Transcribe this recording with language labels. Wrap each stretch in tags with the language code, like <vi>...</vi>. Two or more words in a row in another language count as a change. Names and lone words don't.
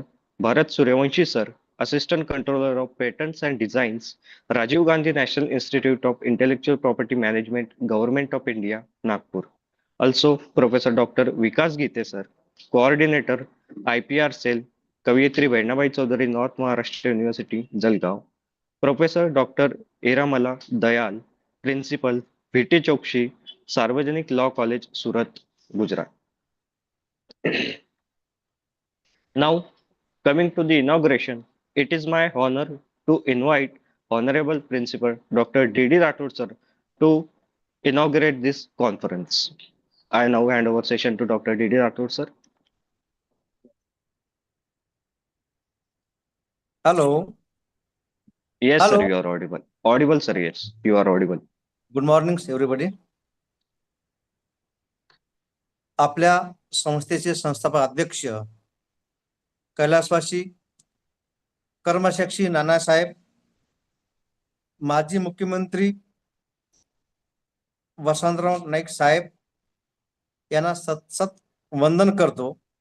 <en>Bharat Suryavanshi sir, Assistant Controller of Patents and Designs, Rajiv Gandhi National Institute of Intellectual Property Management, Government of India, Nagpur. Also, Professor Dr. Vikas Gite sir, Coordinator, IPR Cell, Kavitri Vainabai Chaudhary, North Maharashtra University, Jalgaon. Professor Dr. Iramala Dayal, Principal, VT Chokshi, Sarvajanik Law College, Surat, Gujarat. Now, coming to the inauguration, it is my honor to invite Honorable Principal Dr. D.D. Rathod sir to inaugurate this conference. I now hand over session to Dr. D.D. Rathod sir. Hello. Yes, Hello. sir, you are audible. Audible, sir, yes, you are audible. Good morning, everybody.</en> <mr>आपल्या संस्थेचे संस्थापक अध्यक्ष कैलासवासी कर्मसाक्षी नानासाहेब, माजी मुख्यमंत्री वसंतराव नाईक साहेब यांना सतत वंदन करतो.</mr>